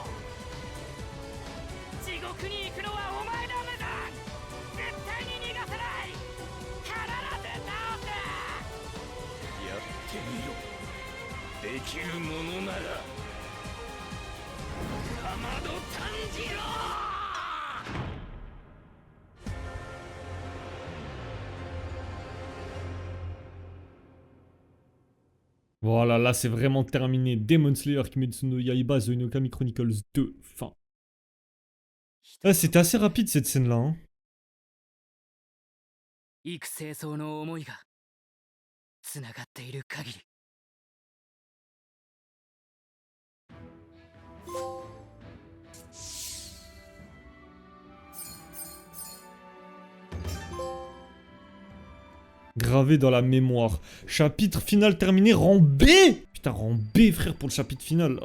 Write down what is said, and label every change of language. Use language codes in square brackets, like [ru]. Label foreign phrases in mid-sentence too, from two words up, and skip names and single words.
[ja] う。地獄に行くのはお前だ、無惨。絶対に逃がさない。必ず倒す。やってみろ。できるものなら。竈門炭治郎。 [fr] Voilà, là c'est vraiment terminé. Demon Slayer Kimetsu no Yaiba The Inokami Chronicles 2, fin. Ah, c'était assez rapide cette scène-là. Hein. [ja] 幾清掃の思いがつながっている限り。 [fr] Gravé dans la mémoire. Chapitre final terminé, rang B. Putain, rang B, frère, pour le chapitre final.